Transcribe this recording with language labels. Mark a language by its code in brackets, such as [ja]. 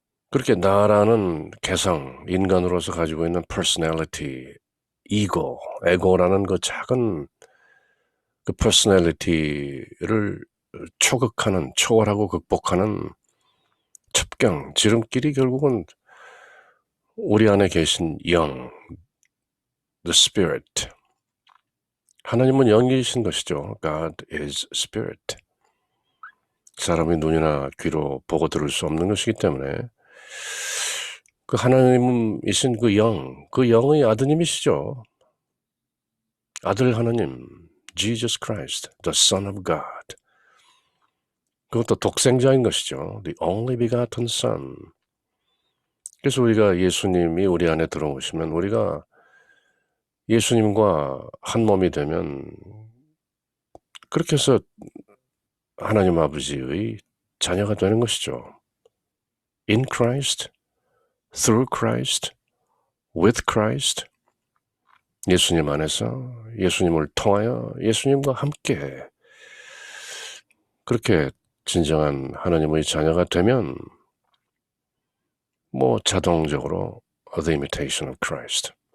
[ko] 그렇게 나라는 개성, 인간으로서 가지고 있는 personality, 에고라는 그 작은 그 personality를 초월하고 극복하는 첩경, 지름길이 결국은 우리 안에 계신 영, [en] the spirit. [ko] 하나님은 영이신 것이죠. [en] God is spirit. [ko] 사람이 눈이나 귀로 보고 들을 수 없는 것이기 때문에 그 하나님이신 그 영의 아드님이시죠. 아들 하나님, [en] Jesus Christ, the Son of God. [ko] 그것도 독생자인 것이죠. [en] The only begotten Son. [ko] 그래서 우리가 예수님이 우리 안에 들어오시면 우리가 예수님과 한 몸이 되면 그렇게 해서 하나님 아버지의 자녀가 되는 것이죠. [en] In Christ, through Christ, with Christ. [ko] 예수님 안에서, 예수님을 통하여, 예수님과 함께 그렇게 진정한 하나님의 자녀가 되면 자동적으로 [en] the imitation of Christ.